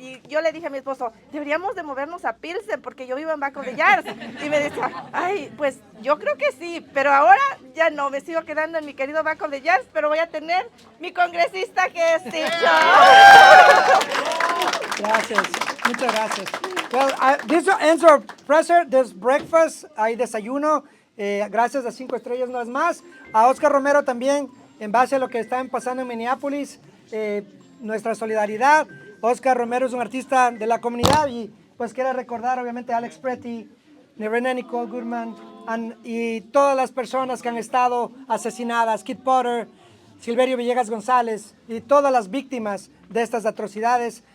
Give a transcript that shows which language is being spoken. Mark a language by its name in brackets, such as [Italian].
[Spanish] Y yo le dije a mi esposo, deberíamos de movernos a Pilsen porque yo vivo en Back of the Yards. Y me decía, ay, pues yo creo que sí, pero ahora ya no, me sigo quedando en mi querido Back of the Yards, pero voy a tener mi congresista que es Sigcho. Gracias, muchas gracias. [English] Well, this ends our presser. There's breakfast, [Spanish] hay desayuno. Gracias a 5 estrellas no es más. A Oscar Romero también, en base a lo que están pasando en Minneapolis, nuestra solidaridad. Oscar Romero es un artista de la comunidad y pues quiere recordar obviamente a Alex Pretty, Nerena Nicole Goodman y todas las personas que han estado asesinadas, Kid Potter, Silverio Villegas González y todas las víctimas de estas atrocidades.